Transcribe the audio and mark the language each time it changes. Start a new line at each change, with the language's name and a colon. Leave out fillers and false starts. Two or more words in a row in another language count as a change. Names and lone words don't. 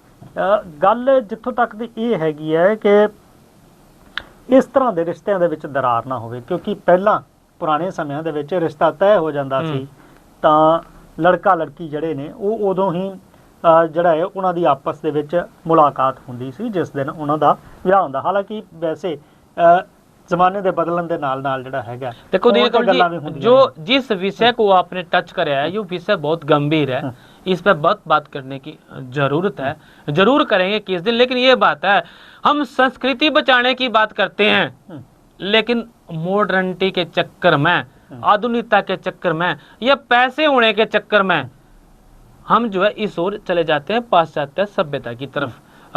Punjabi: ਗੱਲ ਜਿੱਥੋਂ ਤੱਕ ਦੀ ਇਹ ਹੈਗੀ ਹੈ ਕਿ ਇਸ ਤਰ੍ਹਾਂ ਦੇ ਰਿਸ਼ਤਿਆਂ ਦੇ ਵਿੱਚ ਦਰਾਰ ਨਾ ਹੋਵੇ, ਕਿਉਂਕਿ ਪਹਿਲਾਂ ਪੁਰਾਣੇ ਸਮਿਆਂ ਦੇ ਵਿੱਚ ਰਿਸ਼ਤਾ ਤੈਅ ਹੋ ਜਾਂਦਾ ਸੀ ਤਾਂ ਲੜਕਾ ਲੜਕੀ ਜਿਹੜੇ ਨੇ ਉਹ ਉਦੋਂ ਹੀ ਜਿਹੜਾ ਹੈ ਉਹਨਾਂ ਦੀ ਆਪਸ ਦੇ ਵਿੱਚ ਮੁਲਾਕਾਤ ਹੁੰਦੀ ਸੀ ਜਿਸ ਦਿਨ ਉਹਨਾਂ ਦਾ ਵਿਆਹ ਹੁੰਦਾ। ਹਾਲਾਂਕਿ ਵੈਸੇ ਜ਼ਮਾਨੇ ਕੇ ਬਦਲਣ ਕੇ ਨਾਲ ਨਾਲ ਜਿਹੜਾ ਹੈਗਾ
Hindi: देखो जो जिस विषय को आपने टच कराया है ये विषय बहुत गंभीर है, इस पर बहुत बात करने की जरूरत है, जरूर करेंगे किस दिन। लेकिन ये बात है हम संस्कृति बचाने की बात करते हैं लेकिन मॉडर्निटी के चक्कर में, आधुनिकता के चक्कर में या पैसे होने के चक्कर में हम जो है इस ओर चले जाते हैं पाश्चात्य सभ्यता की तरफ।